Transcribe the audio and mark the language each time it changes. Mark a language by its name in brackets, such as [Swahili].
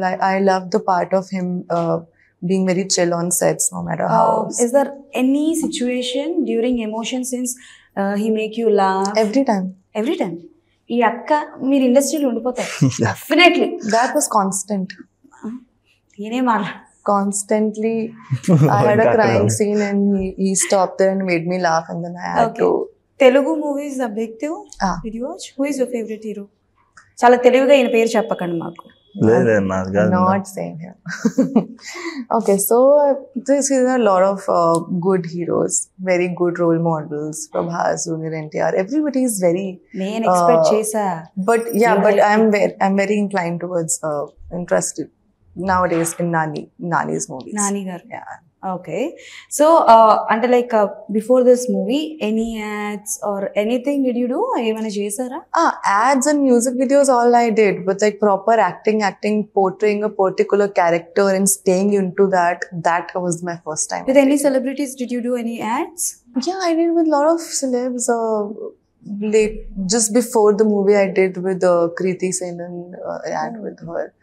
[English] I loved the part of him being very chill on sets, no matter how. Is there any situation during emotion scenes he make you laugh? Every time. [Telugu] ఈ అక్క మీరు ఇండస్ట్రీలో ఉండిపోతారు definitely. [English] That was constant. [Telugu] నేనే మాట్లా [English] Constantly, I had a crying scene and he stopped there and made me laugh, and then I had to. Telugu movies objective did you watch? Who is your favorite hero? [Telugu] చాలా తెలివిగా ఈయన పేరు చెప్పకండి మాకు. [English] Not saying here. Okay, so this is a lot of good heroes, very good role models. Prabhas, Junior NTR, everybody is very. [Telugu] నేను expect చేసా. [English] But yeah, but I'm very inclined towards interested nowadays in Nani's movies. Nani garu. Yeah. Okay, so అంటే like before this movie any ads or anything did you do? [Telugu] ఏమైనా చేశారా? [English] Ads and music videos all I did, but like proper acting, portraying a particular character and staying into that was my first time. With any celebrities did you do any ads? Yeah, I did with a lot of celebs. Like just before the movie I did with Kriti Senan ad with her.